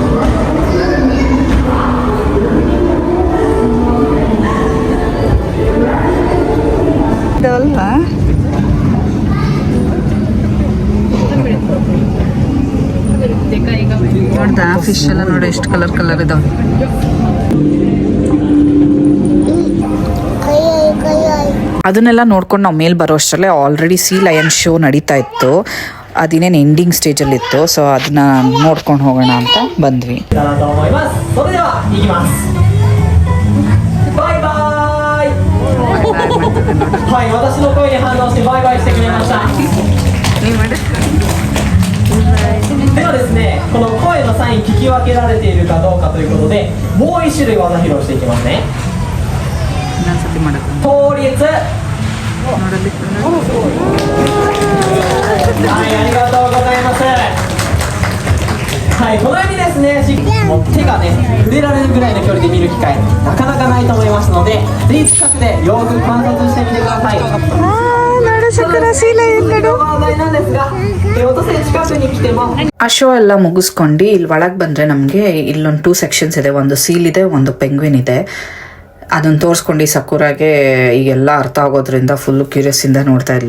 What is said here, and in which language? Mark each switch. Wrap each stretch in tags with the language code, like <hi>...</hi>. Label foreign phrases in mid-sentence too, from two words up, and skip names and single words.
<kn>ಇದಲ್ವಾ ನೋಡ್ದಾ, ಫಿಶ್ ಎಲ್ಲ ನೋಡಿ ಎಷ್ಟು</kn> <en>colour colour</en> <kn>ಇದಾವೆ. ಅದನ್ನೆಲ್ಲ ನೋಡ್ಕೊಂಡು ನಾವು ಮೇಲೆ ಬರೋ ಅಷ್ಟರಲ್ಲೇ</kn> <en>already sea lion show</en> <kn>ನಡೀತಾ ಇತ್ತು. ಅದಿನೇನು ಎಂಡಿಂಗ್ ಸ್ಟೇಜಲ್ಲಿತ್ತು. ಸೊ ಅದನ್ನ ನೋಡ್ಕೊಂಡು ಹೋಗೋಣ ಅಂತ ಬಂದ್ವಿ.</kn> <ja>ではですね、この声のサイン聞き分けられているかどうかということで、もう一種類技披露していきますね。倒立。はい、ありがとうございます。はい、このようにですね、もう手がね触れられるぐらいの距離で見る機会なかなかないと思いますので、ぜひ近くでよく観察してみてください。</ja> <kn>ಆ ಶೋ ಎಲ್ಲ ಮುಗಿಸ್ಕೊಂಡು ಇಲ್ಲಿ ಒಳಗೆ ಬಂದರೆ ನಮಗೆ ಇಲ್ಲೊಂದು 2 ಸೆಕ್ಷನ್ಸ್ ಇದೆ. ಒಂದು ಸೀಲ್ ಇದೆ, ಒಂದು ಪೆಂಗ್ವಿನ್ ಇದೆ. ಅದನ್ನು ತೋರಿಸ್ಕೊಂಡು ಸಕುರಾಗೆ ಈಗೆಲ್ಲ ಅರ್ಥ ಆಗೋದ್ರಿಂದ ಫುಲ್ಲು ಕ್ಯೂರಿಯಸ್ಸಿಂದ ನೋಡ್ತಾ ಇದ್ಲು.</kn>